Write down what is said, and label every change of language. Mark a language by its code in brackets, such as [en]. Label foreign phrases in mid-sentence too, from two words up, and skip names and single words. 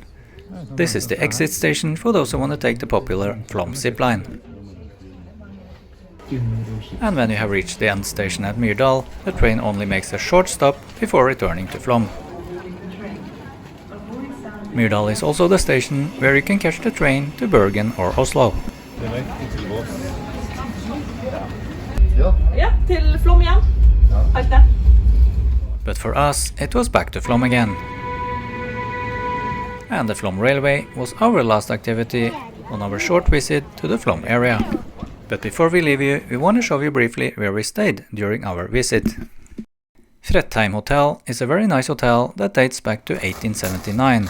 [en] This is the exit station for those who want to take the popular Flom zipline. And when you have reached the end station at Myrdal, the train only makes a short stop before returning to Flom. Myrdal is also the station where you can catch the train to Bergen or Oslo. [no] Ja, til Flom igjen. Takk det. [en] But for us, it was back to Flom again. And the Flom Railway was our last activity on our short visit to the Flom area. But before we leave you, we want to show you briefly where we stayed during our visit. Fretheim Hotel is a very nice hotel that dates back to 1879.